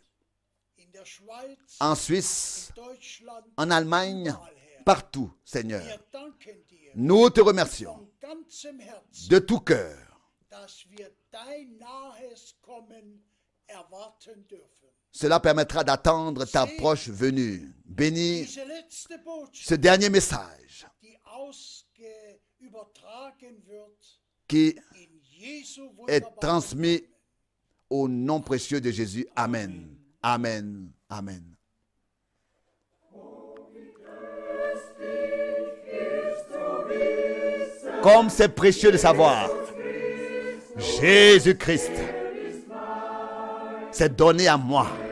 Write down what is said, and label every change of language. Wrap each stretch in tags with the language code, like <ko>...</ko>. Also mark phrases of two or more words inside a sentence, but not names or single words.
<de>in der Schweiz,</de> <fr>En Suisse,</fr> <de>in Deutschland,</de> <fr>en Allemagne,</fr> <de>überall her.</de> <fr>partout, Seigneur.</fr> <de>Wir danken dir</de> <fr>Nous te remercions</fr> <de>von ganzem Herzen,</de> <fr>de tout cœur</fr> <de>dass wir dein nahes Kommen erwarten dürfen.</de> <fr>Cela permettra d'attendre ta proche venue. Bénis</fr> <de>Diese letzte Botschaft,</de> <fr>ce dernier message</fr> <de>die übertragen wird,</de> <fr>qui</fr> <de>in Jesu</de> <fr>est</fr> <de>wunderbaren</de> <fr>transmis au nom précieux de Jésus.</fr> <de>Amen. Amen. Amen.</de> <fr>Comme c'est précieux de savoir, Jésus-Christ s'est donné à moi.</fr>